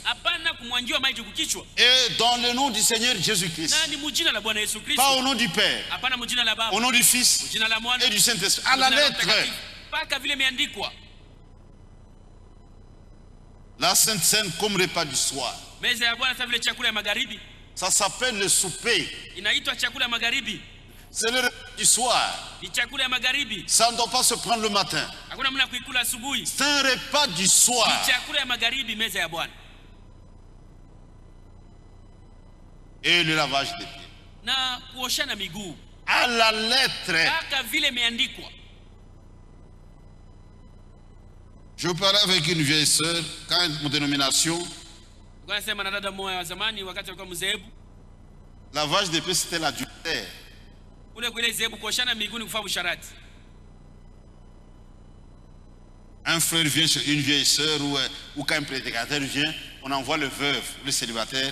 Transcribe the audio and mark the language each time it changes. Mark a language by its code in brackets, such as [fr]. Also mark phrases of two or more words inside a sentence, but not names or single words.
[fr] Et dans le nom du Seigneur Jésus-Christ. Pas au nom du Père. Au nom du Fils et du Saint-Esprit. À la lettre. La Sainte Seine comme repas du soir. [sw] Meza ya Bwana vile chakula ya magharibi. [fr] Ça s'appelle le souper. [sw] Inaitwa chakula ya magharibi. [fr] C'est le repas du soir. [sw] Ni chakula ya magharibi. [fr] Ça ne doit pas se prendre le matin. [sw] Hakuna mna kuikula asubuhi. [fr] C'est un repas du soir. [sw] Ni chakula ya magharibi, meza ya Bwana. [fr] Et le lavage des pieds. [sw] Na kuoshana miguu. [fr] À la lettre. [sw] Kaka vile imeandikwa. [fr] Je parlais avec une vieille sœur quand mon dénomination. Lavage des pieds c'était l'adultère. Un frère vient chez une vieille sœur ou quand un prédicateur vient, on envoie le veuve, le célibataire.